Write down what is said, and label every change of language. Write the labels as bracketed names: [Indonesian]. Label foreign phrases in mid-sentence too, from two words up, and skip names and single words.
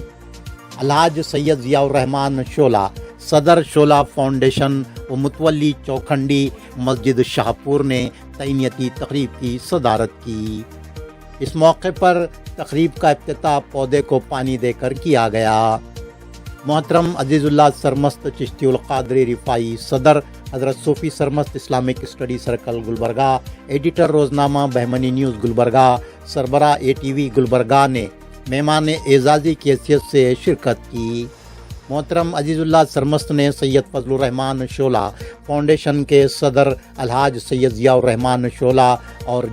[Urdu] الحاج سید ضیاء الرحمان شعلہ صدر شعلہ فاؤنڈیشن و متولی چوکھنڈی مسجد شاہپور نے تہنیتی تقریب کی صدارت کی۔ اس موقع پر تقریب کا افتتاح پودے کو پانی دے کر کیا گیا۔ محترم عزیزاللہ سرمست چشتی ال قادری رفاعی صدر حضرت صوفی سرمست اسلامک اسٹڈی سرکل گلبرگہ، ایڈیٹر روزنامہ بہمنی نیوز گلبرگہ، سربراہ ATV گلبرگہ نے مہمان اعزازی کی حیثیت سے شرکت کی. محترم عزیزاللہ سرمست نے سید فضل الرحمان شعلہ فاؤنڈیشن کے صدر الحاج سید ضیاء الرحمان شعلہ اور